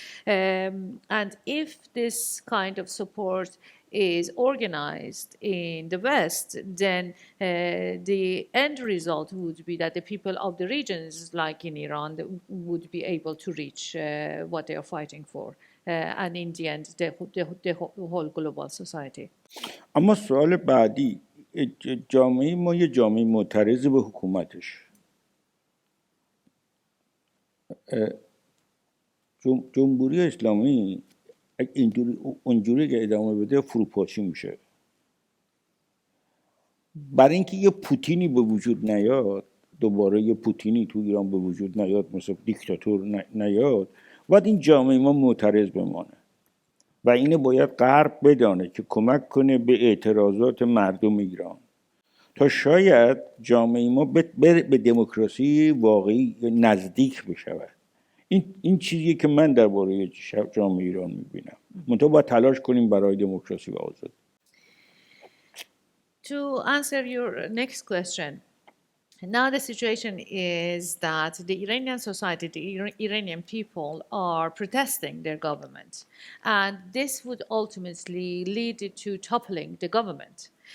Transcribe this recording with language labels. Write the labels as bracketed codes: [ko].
[en] And if this kind of support is organized in the West, then the end result would be that the people of the regions, like in Iran, would be able to reach what they are fighting for, and in the end, the whole global society. [fa] اما سوال بعدی، جامعه ما یه جامعه معترض به حکومتش. جمهوری اسلامی اونجوری که ادامه بده فروپاشی میشه. برای اینکه یه پوتینی به وجود نیاد، دوباره یه پوتینی تو ایران به وجود نیاد، مثل دیکتاتور نیاد، باید این جامعه ما معترض بمانه و اینه باید غرب بدانه که کمک کنه به اعتراضات مردم ایران تا شاید جامعه ما به دموکراسی واقعی نزدیک بشود. این چیزیه که من درباره جامعه ایران میبینم. منتها باید تلاش کنیم برای دموکراسی و آزادی. [en] To answer your next question, now the situation is that the Iranian society, the Iranian people are protesting their government, and this would ultimately lead to toppling the government.